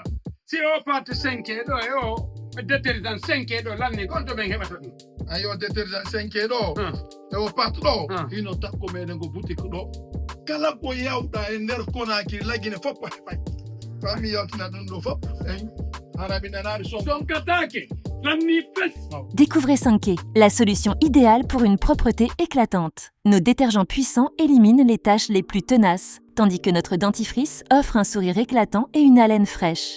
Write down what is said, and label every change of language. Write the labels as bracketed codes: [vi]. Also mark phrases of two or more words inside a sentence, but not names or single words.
[ff] Si o parti 5 ɗo e o détergent 5 ɗo lanni gonto men heɓata ɗum. Ayo détergent 5 ɗo e o parti ɗo hino takko meɗen ko boutique ɗo. Kala ko yawɗa e nder Konakiri lagine fof a heɓay. Fami yawtina ɗum ɗo fof. Haraɓe nanari sonkatake. [fr] Découvrez Sanké, la solution idéale pour une propreté éclatante. Nos détergents puissants éliminent les taches les plus tenaces, tandis que notre dentifrice offre un sourire éclatant et une haleine fraîche.